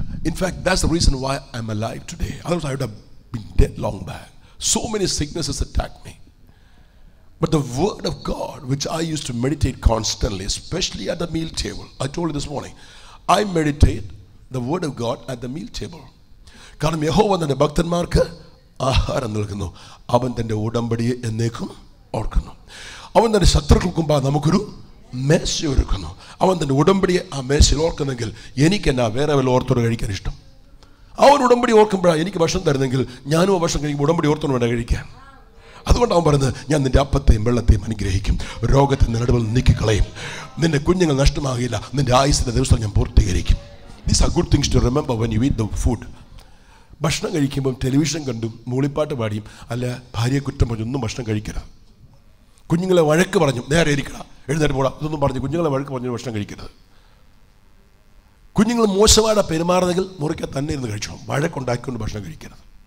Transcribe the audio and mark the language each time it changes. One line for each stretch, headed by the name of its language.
English: In fact, that's the reason why I'm alive today. Otherwise I would have been dead long back. So many sicknesses attacked me. But the word of God, which I used to meditate constantly, especially at the meal table. I told you this morning, I meditate the word of God at the meal table.
Malayalam: കാരണം യഹോവ തന്റെ ഭക്തന്മാർക്ക് ആഹാരം നൽകുന്നു, അവൻ തൻ്റെ ഉടമ്പടിയെ എന്നേക്കും ഓർക്കുന്നു. അവൻ തൻ്റെ ശത്രുക്കൾക്കും നമുക്കൊരു മേശ ഒരുക്കുന്നു. അവൻ തൻ്റെ ഉടമ്പടിയെ ആ മേശയിൽ ഓർക്കുന്നെങ്കിൽ എനിക്കെന്നാ വേറെ വല്ല ഓർത്തോട് കഴിക്കാൻ ഇഷ്ടം? അവൻ ഉടമ്പടി ഓർക്കുമ്പോഴാണ് എനിക്ക് ഭക്ഷണം തരുന്നെങ്കിൽ ഞാനും ആ ഭക്ഷണം കഴിക്കുമ്പോൾ ഉടമ്പടി ഓർത്തോട് വേണ്ട കഴിക്കാൻ. അതുകൊണ്ട് അവൻ പറയുന്നത്, ഞാൻ നിന്റെ അപ്പത്തെയും വെള്ളത്തെയും അനുഗ്രഹിക്കും, രോഗത്തിൻ്റെ നടുവിൽ നീക്കിക്കളയും, നിന്റെ കുഞ്ഞുങ്ങൾ നഷ്ടമാകില്ല, നിന്റെ ആയുസിൻ്റെ ദിവസം ഞാൻ പൂർത്തീകരിക്കും.
English: These are good things to remember when you eat the food.
Malayalam: ഭക്ഷണം കഴിക്കുമ്പം ടെലിവിഷൻ കണ്ടും മൂളിപ്പാട്ട് പാടിയും അല്ല ഭാര്യയെ കുറ്റം പറഞ്ഞൊന്നും ഭക്ഷണം കഴിക്കരുത്. കുഞ്ഞുങ്ങളെ വഴക്ക് പറഞ്ഞു, നേരെ ഇരിക്കണം, എഴുന്നേറ്റ് പോടാ, ഇതൊന്നും പറഞ്ഞു കുഞ്ഞുങ്ങളെ വഴക്ക് പറഞ്ഞു ഭക്ഷണം കഴിക്കരുത്. കുഞ്ഞുങ്ങൾ മോശമായിട്ട് പെരുമാറുന്നെങ്കിൽ മുറിക്കാൻ തന്നെ ഇരുന്ന് കഴിച്ചോണം, വഴക്കുണ്ടാക്കിക്കൊണ്ട് ഭക്ഷണം കഴിക്കരുത്.